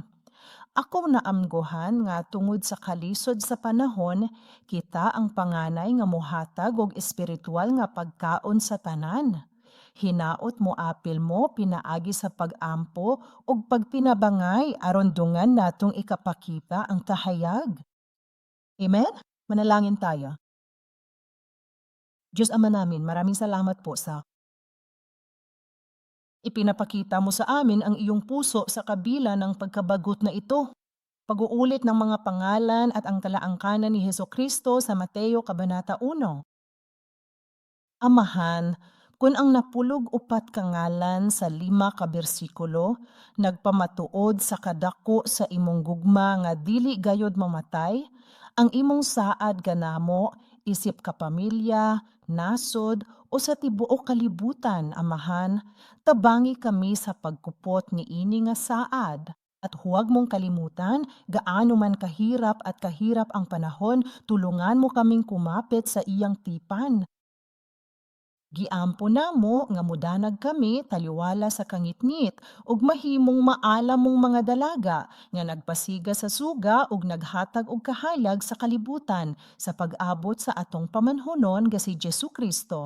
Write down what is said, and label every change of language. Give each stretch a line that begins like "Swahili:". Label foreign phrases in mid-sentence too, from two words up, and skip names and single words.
Cebuano: Ako naamgohan nga tungod sa kalisod sa panahon, kita ang panganay nga mohatag og espiritual nga pagkaon sa tanan. Hinaot mo apil mo pinaagi sa pag-ampo ug pagtinabangay aron dungan natong ikapakita ang kahayag. Amen?
Filipino: Manalangin tayo. Diyos Ama namin, maraming salamat po sa ipinapakita mo sa amin ang iyong puso sa kabila ng pagkabagot na ito. Pag-uulit ng mga pangalan at ang talaangkanan ni Hesukristo sa Mateo Kabanata 1.
Cebuano: Amahan, kun ang napulog upat kangalan sa 5 ka bersikulo, nagpamatuod sa kadako sa imong gugma nga dili gayod mamatay, ang imong saad ganamo, isip ka pamilya, nasod, o sa tibuok kalibutan, amahan, tabangi kami sa pagkupot ni ini nga saad.
Filipino: At huwag mong kalimutan, gaano man kahirap at kahirap ang panahon, tulungan mo kaming kumapit sa iyang tipan.
Cebuano: Giampo namo nga mudanag kami taliwala sa kangitngit ug mahimong maalam mong mga dalaga nga nagpasiga sa suga ug naghatag og kahayag sa kalibutan sa pag-abot sa atong pamanhonon nga si Jesucristo.